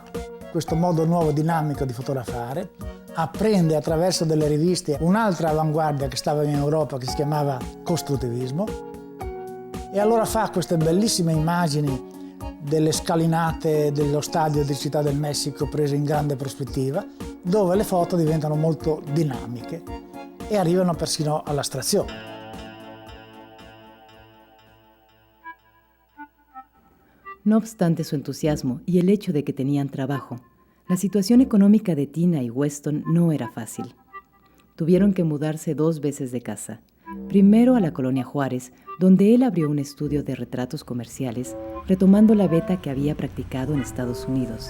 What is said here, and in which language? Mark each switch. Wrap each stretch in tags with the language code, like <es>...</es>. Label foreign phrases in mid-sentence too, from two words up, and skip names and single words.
<it>Questo modo nuovo, dinamico di fotografare, apprende attraverso delle riviste un'altra avanguardia che stava in Europa che si chiamava costruttivismo e allora fa queste bellissime immagini delle scalinate dello stadio di Città del Messico prese in grande prospettiva, dove le foto diventano molto dinamiche e arrivano persino all'astrazione.</it> <es>No obstante su entusiasmo y el hecho de que tenían trabajo, la situación económica de Tina y Weston no era fácil. Tuvieron que mudarse 2 veces de casa. Primero a la Colonia Juárez, donde él abrió un estudio de retratos comerciales, retomando la veta que había practicado en Estados Unidos.</es>